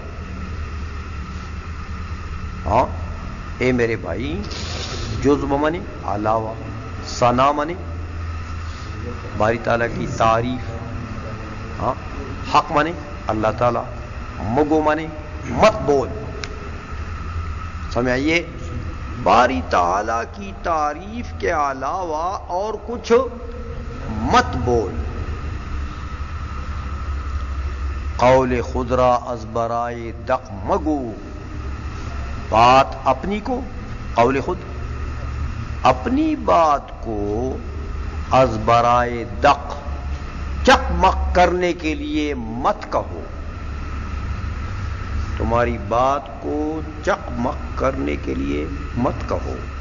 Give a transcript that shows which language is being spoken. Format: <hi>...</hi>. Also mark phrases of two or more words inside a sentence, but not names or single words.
<ur>ہاں اے میرے بھائی، جزو منے علاوہ، ثنا منے باری تعالیٰ کی تعریف، ہاں حق منے اللہ تعالیٰ، مگو منے مت بول. سمجھ آئیے؟ باری تعالیٰ کی تعریف کے علاوہ اور کچھ مت بول.</ur> <fa>قول خود را از برائے دق مگو،</fa> <ur>بات اپنی کو،</ur> <fa>قول خود</fa> <ur>اپنی بات کو</ur> <fa>از برائے دق</fa> <ur>چکمک کرنے کے لیے مت کہو. تمہاری بات کو چکمک کرنے کے لیے مت کہو.</ur>